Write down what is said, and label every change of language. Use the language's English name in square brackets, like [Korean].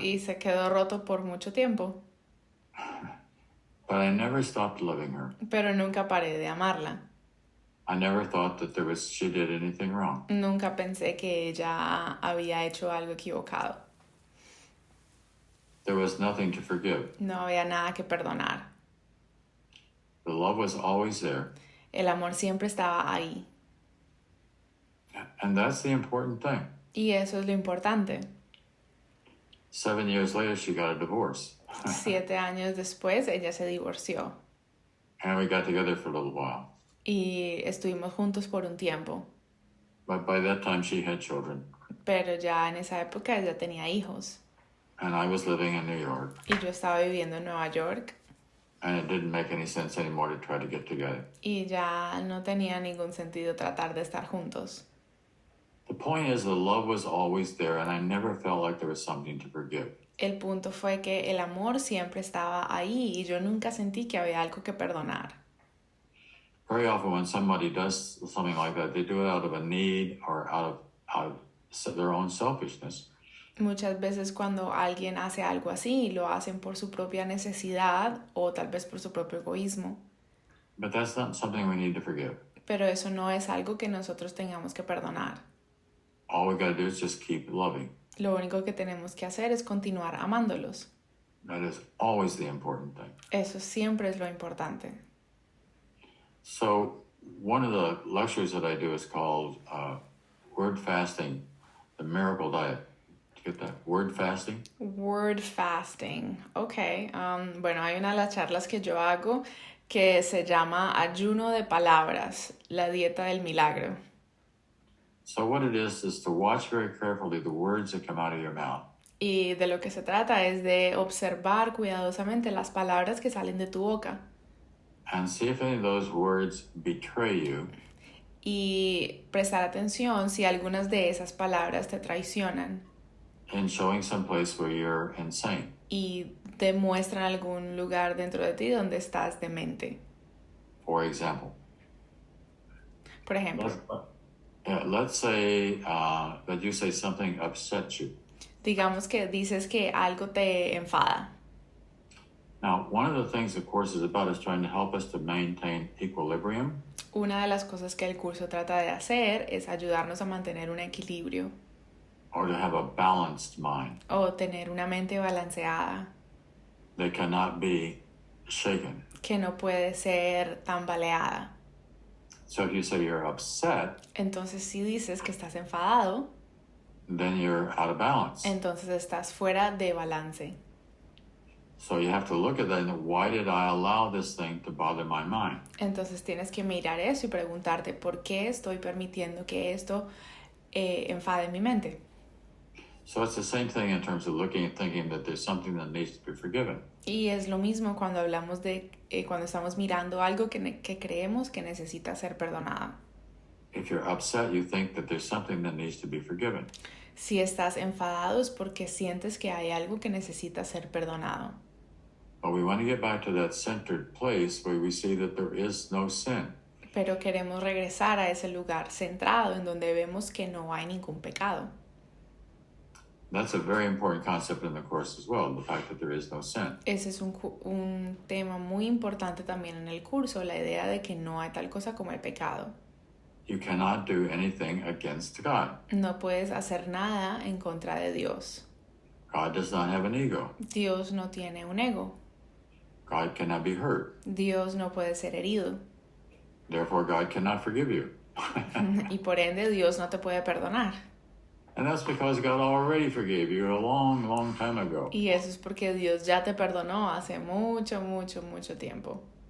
[Spanish] Y se quedó roto por mucho tiempo. [English] But I never stopped loving her. [Spanish] Pero nunca paré de amarla. [English] I never thought that she did anything wrong. [Spanish] Nunca pensé que ella había hecho algo equivocado. [English] There was nothing to forgive. [Spanish] No había nada que perdonar. [English] The love was always there. [Spanish] El amor siempre estaba ahí. [English] And that's the important thing. [Spanish] Y eso es lo importante. [English] 7 years later, she got a divorce. [Spanish] 7 años después, ella se divorció. [English] And we got together for a little while. [Spanish] Y estuvimos juntos por un tiempo. [English] But by that time, she had children. [Spanish] Pero ya en esa época ella tenía hijos. [English] And I was living in New York. [Spanish] Y yo estaba viviendo en Nueva York. [English] And it didn't make any sense anymore to try to get together. [Spanish] Y ya no tenía ningún sentido tratar de estar juntos. [English] The point is, the love was always there, and I never felt like there was something to forgive. [Spanish] El punto fue que el amor siempre estaba ahí y yo nunca sentí que había algo que perdonar. [English] Very often when somebody does something like that, they do it out of a need or out of their own selfishness. [Spanish] Muchas veces cuando alguien hace algo así, lo hacen por su propia necesidad o tal vez por su propio egoísmo. [English] But that's not something we need to forgive. [Spanish] Pero eso no es algo que nosotros tengamos que perdonar. [English] All we got to do is just keep loving. [Spanish] Lo único que tenemos que hacer es continuar amándolos. [English] That is always the important thing. [Spanish] Eso siempre es lo importante. [English] So one of the lectures that I do is called Word Fasting, the Miracle Diet. Did you get that? Word Fasting? Word fasting. Ok. [Spanish] Bueno, hay una de las charlas que yo hago que se llama Ayuno de Palabras, la dieta del milagro. [English] So what it is to watch very carefully the words that come out of your mouth. [Spanish] Y de lo que se trata es de observar cuidadosamente las palabras que salen de tu boca. [English] And see if any of those words betray you. [Spanish] Y prestar atención si algunas de esas palabras te traicionan. [English] In showing some place where you're insane. [Spanish] Y te muestran algún lugar dentro de ti donde estás demente. [English] For example. [Spanish] Por ejemplo. [English] Let's say that you say something upsets you. [Spanish] Digamos que dices que algo te enfada. [English] Now, one of the things the course is about is trying to help us to maintain equilibrium. [Spanish] Una de las cosas que el curso trata de hacer es ayudarnos a mantener un equilibrio. [English] Or to have a balanced mind. [Spanish] O tener una mente balanceada. [English] That cannot be shaken. [Spanish] Que no puede ser tambaleada. [English] So if you say you're upset, [Spanish] entonces si dices que estás enfadado, [English] then you're out of balance. [Spanish] Entonces estás fuera de balance. [English] So you have to look at that and why did I allow this thing to bother my mind? [Spanish] Entonces tienes que mirar eso y preguntarte por qué estoy permitiendo que esto enfade mi mente. [English] So it's the same thing in terms of looking and thinking that there's something that needs to be forgiven. [Spanish] Y es lo mismo cuando hablamos de cuando estamos mirando algo que creemos que necesita ser perdonado. [English] If you're upset, you think that there's something that needs to be forgiven. [Spanish] Si estás enfadado es porque sientes que hay algo que necesita ser perdonado. [English] But we want to get back to that centered place where we see that there is no sin. [Spanish] Pero queremos regresar a ese lugar centrado en donde vemos que no hay ningún pecado. [English] That's a very important concept in the course as well, the fact that there is no sin. [Spanish] Ese es un tema muy importante también en el curso, la idea de que no hay tal cosa como el pecado. [English] You cannot do anything against God. [Spanish] No puedes hacer nada en contra de Dios. [English] God does not have an ego. [Spanish] Dios no tiene un ego. [English] God cannot be hurt. [Spanish] Dios no puede ser herido. [English] Therefore, God cannot forgive you. [Spanish] Y por ende, Dios no te puede perdonar. [English] And that's because God already forgave you a long, long time ago. [Spanish] Y eso es porque Dios ya te perdonó hace mucho, mucho, mucho tiempo.